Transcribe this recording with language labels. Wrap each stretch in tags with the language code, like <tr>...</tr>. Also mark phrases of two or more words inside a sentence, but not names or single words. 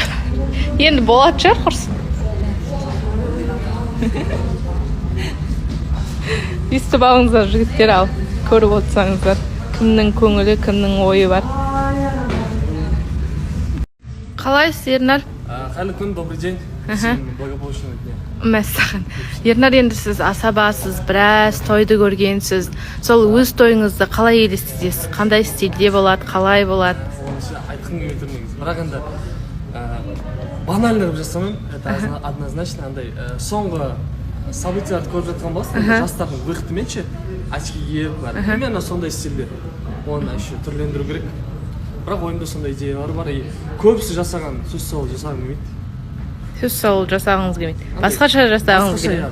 <kk>Енді болады шығар құрсын. Естіп алыңыздар жігіттер, ал көріп отырсаңыздар. Кімнің көңілі, кімнің ойы бар. Қалайсыз, Ернар? Қайырлы күн,</kk> <ru>добрый день. Благополучного дня.</ru> <kk>Мәссаған. Ернар, енді сіз асабасыз, біраз тойды көргенсіз. Сол өз тойыңызды қалай елестетесіз? Қандай стильде болады, қалай болады? Айтқым келмей тұр негізі. Бірақ енді банально деп жасамаймын.</kk> <ru>Это однозначно</ru> <kk>андай соңғы событияларды көріп жатқан боласың, жастардың выходымен ше, очки киіп, примерно сондай стильде. Оны еще түрлендіру керек. Бірақ ойымда сондай идеялар бар. Көбісі жасаған, сөз салу жасағым келмейді. Сөз салу жасағыңыз келмейді. Басқаша жасағыңыз келмейді.</kk>